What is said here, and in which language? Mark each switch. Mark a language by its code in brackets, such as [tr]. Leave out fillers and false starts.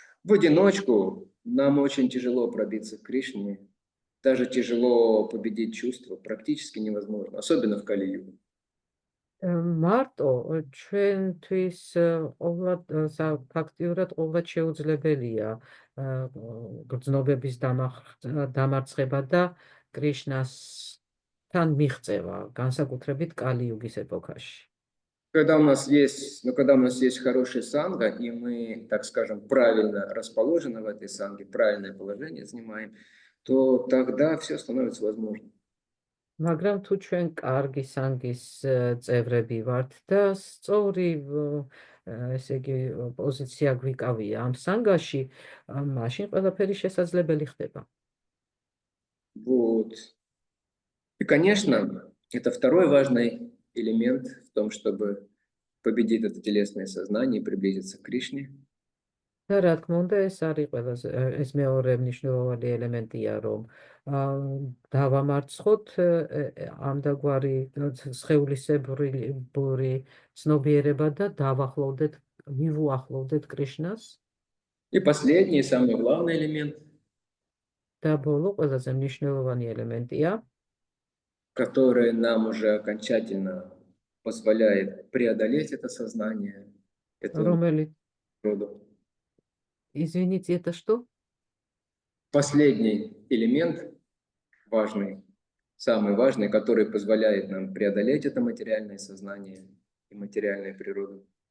[ru] В одиночку нам очень тяжело пробиться к Кришне, даже тяжело победить чувства, практически невозможно, особенно в Кали-югу. [ka] მარტო ჩვენთვის ფაქტიურად ყოველად შეუძლებელია გრძნობების დამარცხება და კრიშნასთან მიღწევა, განსაკუთრებით კალი-იუგის ეპოქაში. [ru] Когда у нас есть хорошая санга, и мы, так скажем, правильно расположены в этой санге, правильное положение занимаем, то тогда все становится возможным. [ka] მაგრამ თუ ჩვენ კარგი სანგის წევრები ვართ და სწორი, ესე იგი, პოზიცია გვიკავია ამ სანგაში, მაშინ ყველაფერი შესაძლებელი ხდება. [ru] Вот. И, конечно, это второй важный элемент в том, чтобы победить это телесное сознание и приблизиться к Кришне. [ka] და რა თქმა უნდა, ეს მეორე მნიშვნელოვანი ელემენტია, რომ დავამარცხოთ ამდაგვარი სხეულისებური ცნობიერება და მივუახლოვდეთ კრიშნას. [ru] И последний, самый главный элемент, [ka] და ბოლო ყველაზე მნიშვნელოვანი ელემენტია, [ru] который нам уже окончательно позволяет преодолеть это сознание, это природу. Извините, это что? Последний элемент важный, самый важный, который позволяет нам преодолеть это материальное сознание и материальную природу.